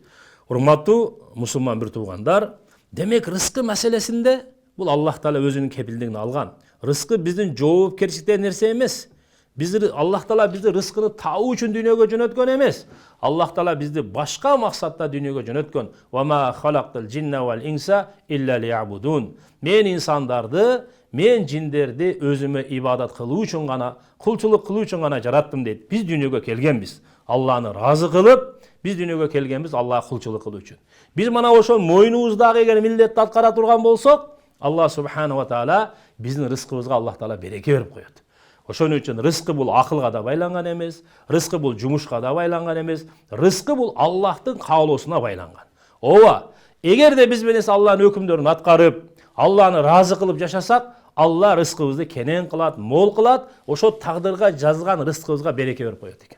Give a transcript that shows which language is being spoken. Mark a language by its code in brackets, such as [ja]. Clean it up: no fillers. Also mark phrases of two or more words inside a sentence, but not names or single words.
[ky] Урматтуу мусулман бир туугандар, демек рызкы маселесинде бул Аллах Таала өзүнүн кепилдигине алган. Рызкы биздин жоопкерчиликтен нерсе эмес. Аллах Таала бизди рызкыны табуу үчүн дүйнөгө жөнөткөн эмес. Аллах Таала бизди башка максатта дүйнөгө жөнөткөн. [ar] وما خلقت الجن والإنس إلا ليعبدون. [ky] Мен инсандарды, мен жиндерди өзүмө ибадат кылуу үчүн гана, кулчулук кылуу үчүн гана жараттым дейт. Биз дүйнөгө келгенбиз. Алланы разы кылып, биз дүйнөгө келгенбиз Аллага кулчулук кылуу үчүн. Биз мана ошол мойнубуздагы эгер милдетти аткара турган болсок, [ar] الله سبحانه وتعالى [ky] биздин рызкыбызга Аллах Таала береке берип коет. Ошон үчүн рызкы бул акылга да байланган эмес, рызкы бул жумушка да байланган эмес, рызкы бул Аллахтын каалоосуна байланган. Ооба, эгерде биз менен Алланын өкүмдөрүн аткарып, Алланы разы кылып жашасак, Алла рызкыбызды кенен кылат, мол кылат, ошо тагдырга жазган рызкыбызга береке берип коет экен.